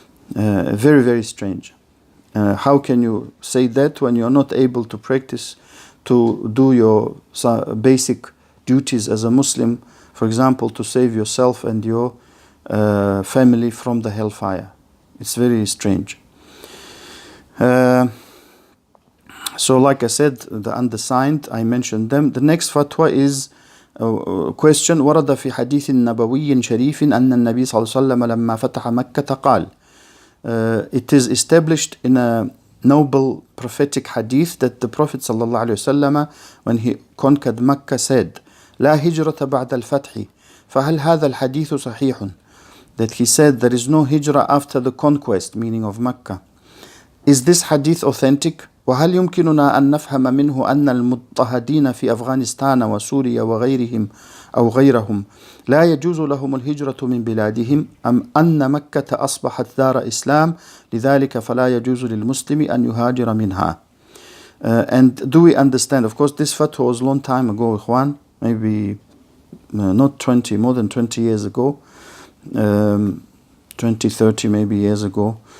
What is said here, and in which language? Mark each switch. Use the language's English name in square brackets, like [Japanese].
[English] Very, very strange. How can you say that when you're not able to practice, to do your basic duties as a Muslim, for example, to save yourself and your family from the hellfire? It's very strange. So like I said, the undersigned, I mentioned them. The next fatwa is question. [Arabic] ورد في حديث نبوي شريف أن النبي صلى الله عليه وسلم لما فتح مكة قال. [English] It is established in a noble prophetic hadith that the Prophet صلى الله عليه وسلم, when he conquered Mecca, said, [Arabic] لا هجرة بعد الفتح. فهل هذا الحديث صحيح? [English] That he said there is no hijrah after the conquest, meaning of Mecca. Is this hadith authentic? [Arabic] وهل يمكننا أن نفهم منه أن المضطهدين في أفغانستان وسوريا وغيرهم أو غيرهم لا يجوز لهم الهجرة من بلادهم أم أن مكة أصبحت دار إسلام لذلك فلا يجوز للمسلم أن يهاجر منها? [English] And do we understand? Of course, this fatwa was a long time ago, Ikhwan, maybe not 20, more than 20 years ago, 20, 30 maybe years ago.